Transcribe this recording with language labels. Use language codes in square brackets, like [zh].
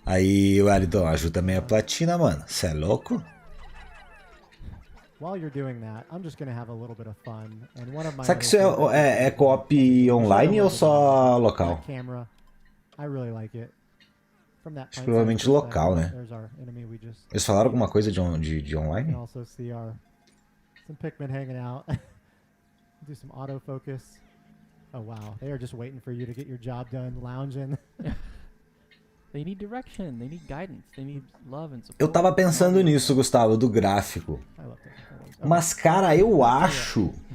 [pt] Aí, Wellington, a Ju também é platina, mano. Cê é louco? [en] While you're doing that, I'm just gonna have a little bit of fun. And one of my [pt] Será que isso é co-op online ou só local? [en] Camera. I really like it. From that [pt] Acho que provavelmente local, né? Eles falaram alguma coisa de online? [en] Also see some Pikmin hanging out. Do some autofocus. Oh wow, they are just waiting for you to get your job done, lounging. They need direction, they need guidance, they need love and support. [pt] Eu tava pensando nisso, Gustavo, do gráfico. Mas, cara, eu acho...